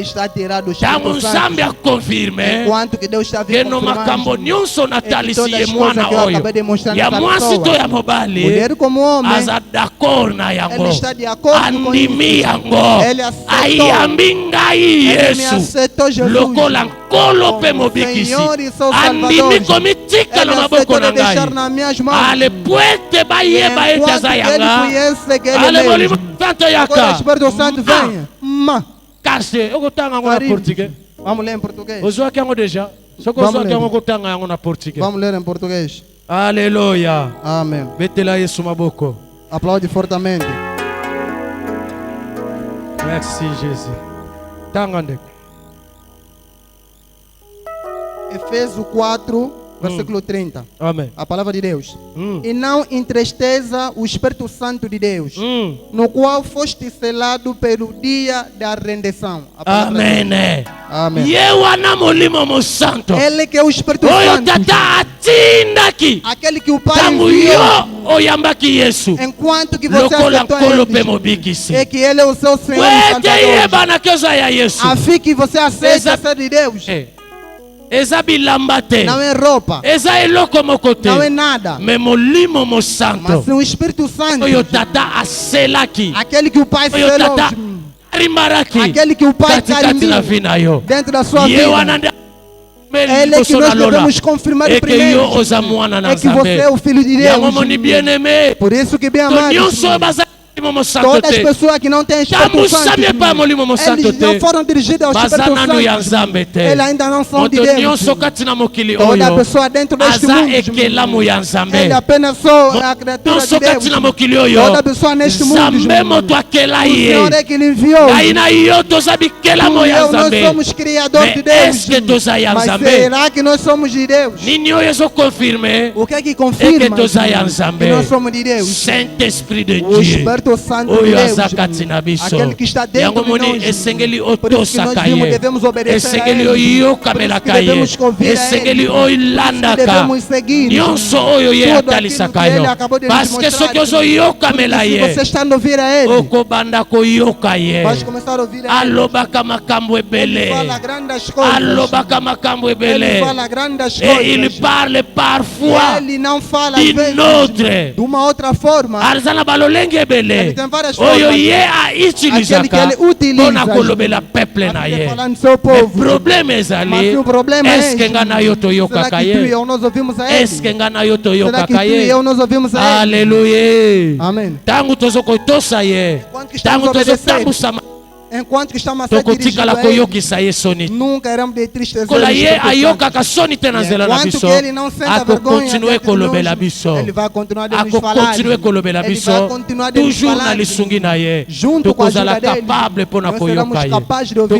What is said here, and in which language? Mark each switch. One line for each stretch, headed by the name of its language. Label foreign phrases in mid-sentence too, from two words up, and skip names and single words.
Lingala: Tango nzambe akonfirme ke no makambo nyonso natalisi ye mwana oyo ya mwasi to ya mobali aza d'accord na yango, andimi yango, ayambi ngai Yesu lokola nkolo mpe mobikisi, andimi komitika na maboko na ngai. Ale puete bayeba ete aza yanga. Ale molimo santo yaka. Kase okotanga ngo na portugais.
Portuguese: Vamos ler em português.
Lingala: Ozwaki yango déjà. Soko ozwaki yango okotanga yango na portugais.
Portuguese: Vamos ler em português. Aleluia. Amém.
Lingala: Betela Yesu maboko.
Portuguese: Aplaude fortemente.
French: Merci Jésus.
Lingala: Tanga ndeko.
Portuguese: Efésios 4, versículo 30. Amém. A palavra de Deus. E não entristeça o Espírito Santo de Deus, no qual foste selado pelo dia da redenção. Amém. Amém.
Lingala: Yewana molimo mo santo.
Portuguese: Ele que é o Espírito
Lingala: Oyo
Portuguese: Santo.
Lingala: tata atindaki.
Portuguese: Aquele que o Pai
Lingala: Tangu
Portuguese: enviou.
Lingala: yo oyambaki Yesu.
Portuguese: Enquanto que você
Lingala: Lokola
Portuguese: aceitou
Lingala: nkolo
Portuguese: ele,
Lingala: pe mobikisi.
Portuguese: é que Ele é o seu Senhor e
Lingala: Wete
Portuguese: Salvador.
Lingala: yeba na keza ya Yesu.
Portuguese: Afim que você aceita ser de Deus.
Lingala: Eza bilamba te.
Portuguese: Não é roupa.
Lingala: Eza eloko moko te.
Portuguese: Não é nada.
Lingala: Me molimo mo santo.
Portuguese: Mas o Espírito Santo.
Lingala: Oyo tata aselaki.
Portuguese: Aquele que o Pai
Lingala: Oyo
Portuguese: selou.
Lingala: tata rimaraki.
Portuguese: Aquele que o Pai
Lingala: katikati na vida yo.
Portuguese: dentro da sua vida. Ele é que nós devemos confirmar primeiro. É que você é o Filho de Deus. Por isso que bem amado. Todas as pessoas que não têm Espírito Santo, eles não foram dirigidos ao Espírito Santo. Eles ainda não são de Deus. Toda pessoa dentro deste mundo, ele apenas só é a criatura de Deus. Toda pessoa neste mundo, o Senhor é que ele enviou. Nós somos criadores de Deus. Mas será que nós somos de Deus? O que é que confirma que nós somos de Deus?
French: Saint-Esprit de
Portuguese: O
French: Dieu.
Portuguese: Espírito Santo de Deus, aquele que está dentro de nós. Por isso que nós devemos obedecer a Ele. Devemos convir a Ele. Devemos seguir tudo aquilo que Ele acabou de nos mostrar. Você está a ouvir a Ele, vai começar a ouvir a Ele. Ele fala grandes coisas. Ele fala grandes coisas.
French: Et il parle parfois
Portuguese: Ele não fala
French: d'une autre.
Portuguese: de uma outra forma. Ele tem várias formas.
Lingala: Oyo ye a utilisaka pona kolobela peuple na ye. O problema ezali.
French: Est-ce que
Lingala: ngana yo toyokaka ye?
French: Est-ce que
Lingala: ngana yo toyokaka ye?
Portuguese: Alléluia. Amen.
Lingala: Tangu tozokotosa ye. Tangu tozotambusa
Portuguese: enquanto que estamos a ser dirigidos a ele, nunca iremos de tristeza. Enquanto ele não sente vergonha, ele vai continuar a nos falar. Ele vai continuar a nos falar. Junto com a ajuda dele, nós seremos capazes de ouvir ele.